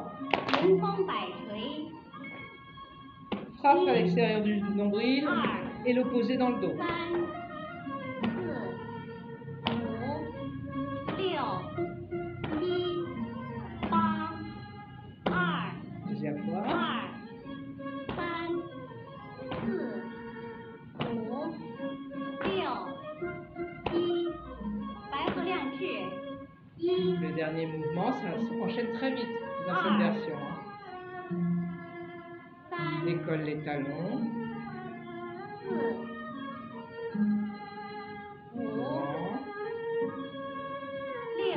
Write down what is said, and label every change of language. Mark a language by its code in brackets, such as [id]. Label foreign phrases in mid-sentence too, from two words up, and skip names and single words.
[zh] 人工摆锤 [fr] Frappe à l'extérieur du nombril et l'opposé dans le dos. 3 4 5 6 7 8 Deuxième fois. 2 3 4 5 6 7 [zh] 白鹤亮翅 [fr] 1 Le dernier mouvement, ça s'enchaîne très vite dans cette version. Hein. 3 Décolle les talons. 4 5 Devant. 6